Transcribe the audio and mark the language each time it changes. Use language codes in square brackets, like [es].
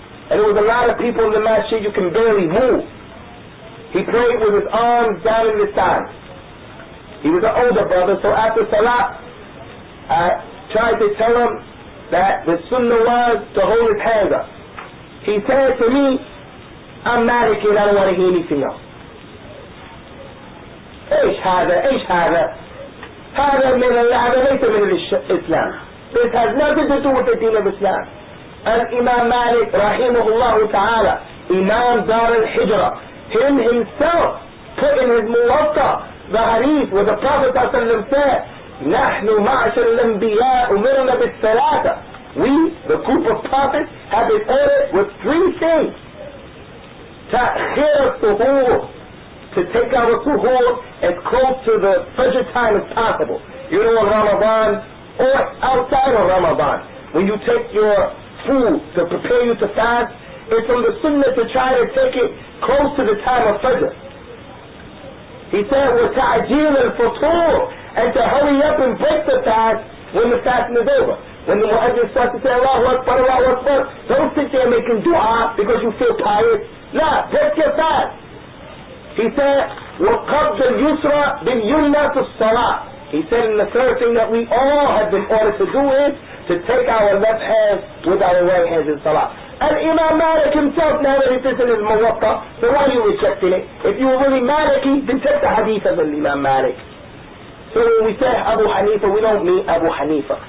[en] And there was a lot of people in the masjid, you can barely move. He prayed with his arms down in his sides. He was an older brother, so after Salah, I tried to tell him that the sunnah was to hold his hands up. He said to me, I'm Maliki and I don't want to hear anything else. [ar] ايش هذا هذا من ليس من الإسلام. [en] This has nothing to do with the deen of Islam. And Imam Malik rahimahullah ta'ala, Imam Dar al-Hijrah, him himself put in his Muwatta the hadith where the Prophet said, [ar] نحن معشر الأنبياء أمرنا بالثلاثة. [en] We, the group of prophets, have been ordered with 3 things. [ar] تأخير السحور, [en] to take our suhoor as close to the Fajr time as possible. You know, in Ramadan or outside of Ramadan, when you take your food to prepare you to fast, it's from the sunnah to try to take it close to the time of Fajr. He said, [ar] وَتَعْجِيلَ الْفُطُورِ, [en] and to hurry up and break the fast when the fasting is over. When the mu'adhin starts to say, Allahu Akbar, Allahu Akbar, don't sit there making dua because you feel tired. Nah, break your fast. He said, [ar] وَقَبْضَ الْيُسْرَ بِالْيُمْنَى فِي الصَّلَاةِ. [en] He said, and the third thing that we all have been ordered to do is to take our left hand with our right hands in salah. And Imam Malik himself, now that he sits in his muwatta, so why are you rejecting it? If you were really Maliki, then take the hadith of Imam Malik. So when we say Abu Hanifa, we don't mean Abu Hanifa.